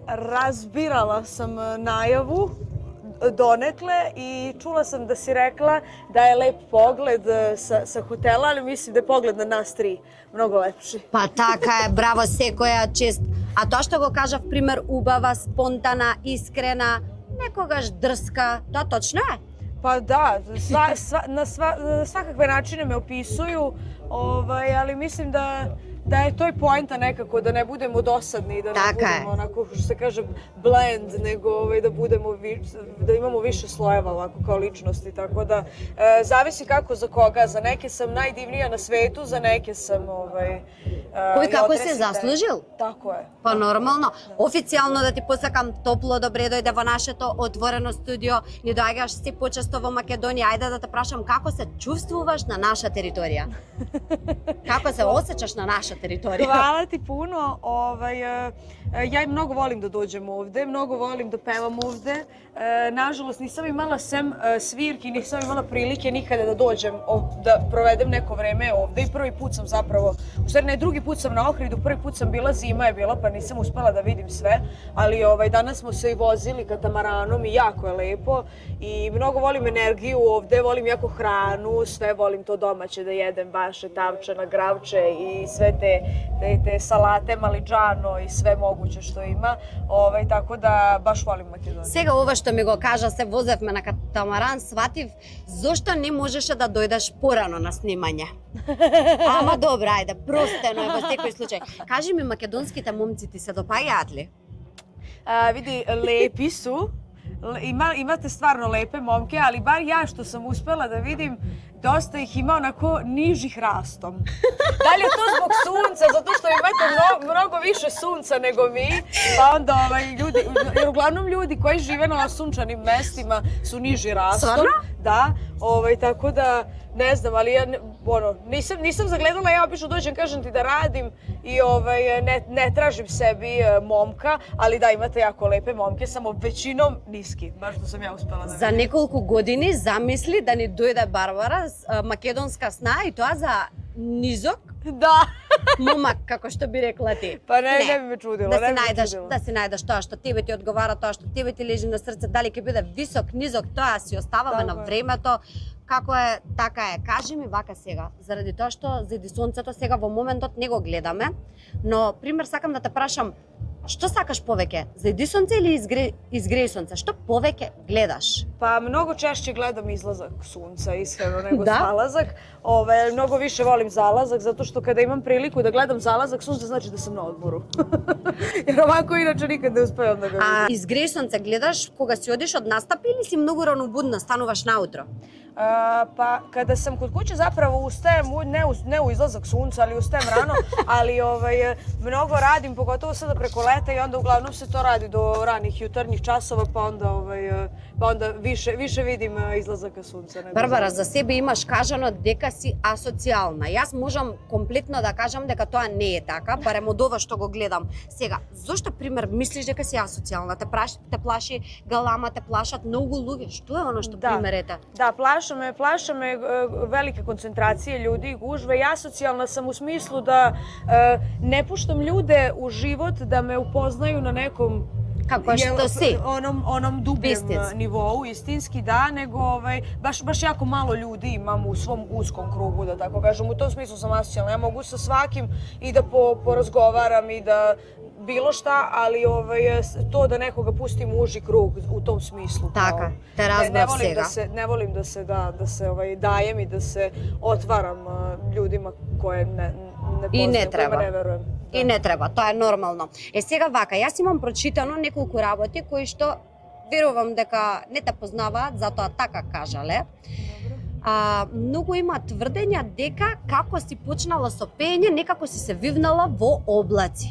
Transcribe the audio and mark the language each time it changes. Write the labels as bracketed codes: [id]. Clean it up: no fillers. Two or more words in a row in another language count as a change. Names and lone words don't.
[sr] Разбирала сам најаву донекле и чула сам да си рекла да е леп поглед sa хотела, али мислим да е поглед на нас три многу лепши. Па така е, браво, секоја чест. А тоа што го кажав, пример, убава, спонтана, искрена, некогаш дрска, тоа точно е? Па да, на свакакве начине ме описуju, али мислим da je to i poenta nekako, da ne budemo dosadni, da ne budemo onako, što se kaže, blend, nego da imamo više slojeva ovako kao ličnosti, tako da zavisi kako za koga, za neke sam najdivnija na svetu, za neke sam [mk] Кој како се заслужил? [sr] Tako je. [mk] Па нормално. Официјално да ти посакам топло добре дојде во нашето отворено студио. Ни доаѓаш се почесто во Македонија. Ајде да те прашам како се чувствуваш на наша територија? Како се осеќаш на наша територија? [sr] Hvala ti puno. Ja mnogo volim da dođem ovde, mnogo volim da pevam ovde. Nažalost, nisam imala sem svirki, nisam imala prilike nikada da dođem, da provedem neko vreme ovde i prvi put sam zapravo, u stvari ne, drugi put sam na Ohridu, prvi put sam bila, zima je bila pa nisam uspela da vidim sve, ali danas smo se i vozili katamaranom i jako je lepo i mnogo volim energiju ovde, volim jako hranu, sve volim to domaće da jedem, baše, tavčana, gravče i sve te salate, maligđano i sve moguće što ima, tako da baš volim Makedoniju. [mk] Сега ова што ми го кажа, се возевме на катамаран, сватив зошто не можеше да дојдеш порано на снимање. Ама добра, ајде, простено е во секој случај. Кажи ми, македонските момци ти се допаѓаат ли? [sr] Vidi, lepi su. Imate stvarno lepe momke, ali bar ja što sam uspela da vidim, dosta ih ima onako nižih rastom. Da li je to zbog sunca, zato što imate mnogo više sunca nego mi, pa onda ljudi, jer uglavnom ljudi koji žive na sunčanim mestima su niži rastom. Stvarno? Da, tako da ne znam, ali ja nisam zagledala, ja obično dođem, kažem ti da radim i ne tražim sebi momka, ali da, imate jako lepe momke, samo većinom niski, baš što sam ja uspela da vidim. [mk] За неколку години замисли да ни дојде Барбара, македонска сна, и тоа за низок момак, како што би рекла ти. Па не би ме чудило, Да си најдеш тоа што тебе ти одговара, тоа што тебе ти лежи на срце, дали ќе биде висок, низок, тоа си оставаме на времето. Како е, така е. Кажи ми вака сега, заради тоа што заради сонцето сега во моментот не го гледаме, но пример сакам да те прашам, што сакаш повеќе? Зајди сонце или изгреј сонце? Што повеќе гледаш? [sr] Pa mnogo češće gledam izlazak sunca, iskreno, nego zalazak. Mnogo više volim zalazak, zato što kada imam priliku da gledam zalazak sunca, znači da sam na odmoru. Jer ovako inače nikad ne uspevam da ga vidim. [mk] А изгреј сонце гледаш кога си одиш од настап или си многу ранобудна, стануваш наутро? [sr] Pa kada sam kod kuće zapravo ustajem, ne u izlazak sunca, ali ustajem rano, ali mnogo radim, pogotovo sada preko leta i onda uglavnom se to radi do ranih jutarnjih časova, pa onda više vidim izlazaka sunca. [mk] Барбара, за себе имаш кажано дека си асоцијална. Јас можам комплетно да кажам дека тоа не е така, барем од ова што го гледам. Сега, зошто пример мислиш дека си асоцијална? Те плаши галама, те плашат многу луѓе. Што е оно што примерете? [sr] Da, plaša me velike koncentracije ljudi i gužve. Ja asocijalna sam u smislu da ne puštam ljude u život da me upoznaju na nekom [mk] Како што си? [sr] Onom dubljem nivou, istinski da, nego baš jako malo ljudi imam u svom uskom krugu, da tako kažem. U tom smislu sam asocijalna. Ja mogu sa svakim i da porazgovaram i bilo šta, ali to da nekoga pustim u uži krug u tom smislu. [mk] Така, те разбрав сега. [sr] Ne volim da se dajem i da se otvaram ljudima koje ne poznajem, kojima ne verujem. [mk] И не треба, тоа е нормално. Сега вака, јас имам прочитано неколку работи кои што верувам дека не те познаваат, затоа така кажале. Многу има тврдења дека како си почнала со пеење, некако си се вивнала во облаци.